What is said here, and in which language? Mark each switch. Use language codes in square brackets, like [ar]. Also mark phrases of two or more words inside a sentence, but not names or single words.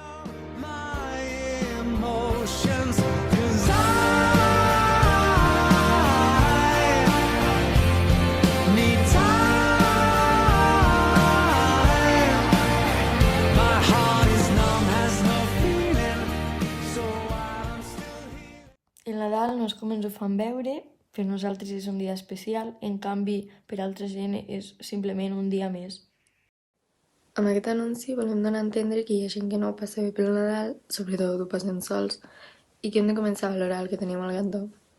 [en] my emotions, 'cause I need time. My heart is numb, has no feeling, so I'm still here. [ca] El Nadal no és com ens ho fan veure, per nosaltres és un dia especial, en canvi per altra gent és simplement un dia més. Amb aquest anunci volem donar a entendre que hi ha gent que no ho passa bé pel Nadal, sobretot ho passen sols, i que hem de començar a valorar el que tenim al cantó.